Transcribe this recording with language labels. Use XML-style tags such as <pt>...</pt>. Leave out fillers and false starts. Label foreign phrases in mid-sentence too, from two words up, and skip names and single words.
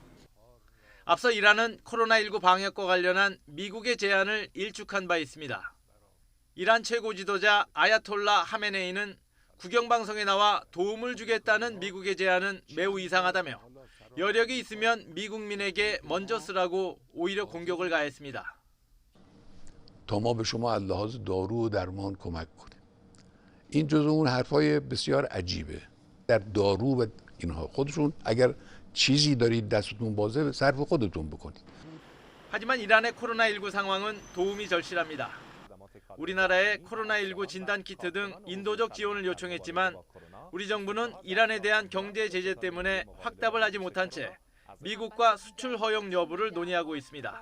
<ko>앞서 이란은 코로나19 방역과 관련한 미국의 제안을 일축한 바 있습니다. 이란 최고 지도자 아야톨라 하메네이는 국영방송에 나와 도움을 주겠다는 미국의 제안은 매우 이상하다며 여력이 있으면 미국민에게 먼저 쓰라고 오히려 공격을 가했습니다.</ko> <fa>تا ما به شما از لحاظ دارو و درمان کمک کنیم. این جزو اون حرفای بسیار عجیبه. در دارو و اینها خودشون اگر چیزی دارید دستتون بازه صرف خودتون بکنید.</fa> <ko>하지만 이란의 코로나19 상황은 도움이 절실합니다. 우리나라에 코로나19 진단 키트 등 인도적 지원을 요청했지만 우리 정부는 이란에 대한 경제 제재 때문에 확답을 하지 못한 채 미국과 수출 허용 여부를 논의하고 있습니다.</ko>